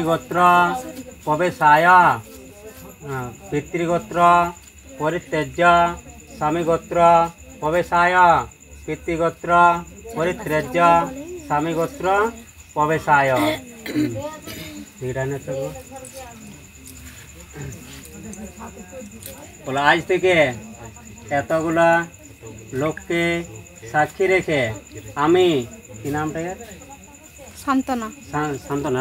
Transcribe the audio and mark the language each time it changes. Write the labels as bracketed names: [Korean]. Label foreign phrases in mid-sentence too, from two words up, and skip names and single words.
[Sanskrit] गोत्र प्रवेशाय पितृगोत्र परित्यज्य स्वामी गोत्र प्रवेशाय पितृगोत्र परित्यज्य स्वामी गोत्र प्रवेशाय। [Bangla] বলে আজ থেকে এতগুলা লোককে সাক্ষী রেখে আমি কি নামটা শান্তনা শান্তনা